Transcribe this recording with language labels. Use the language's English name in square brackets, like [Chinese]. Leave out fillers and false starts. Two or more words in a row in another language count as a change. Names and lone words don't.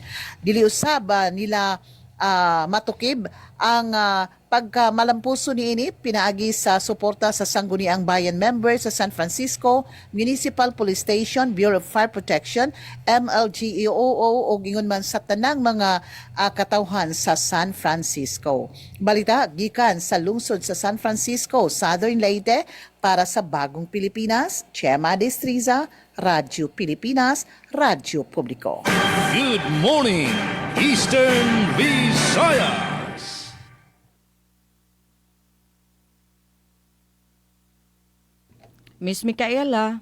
[Cebuano] Dili usab nila matukib ang pagkamalampuso niini pinaagi sa suporta sa Sangguniang Bayan member sa San Francisco Municipal Police Station, Bureau of Fire Protection, MLGEOO o gingon man sa tanang mga katawhan sa San Francisco. Balita gikan sa lungsod sa San Francisco, Southern Leyte para sa Bagong Pilipinas, Chema Destriza, Radyo Pilipinas, Radyo Publiko. [English] Good morning, Eastern Visayas. [Cebuano] Miss Micaela.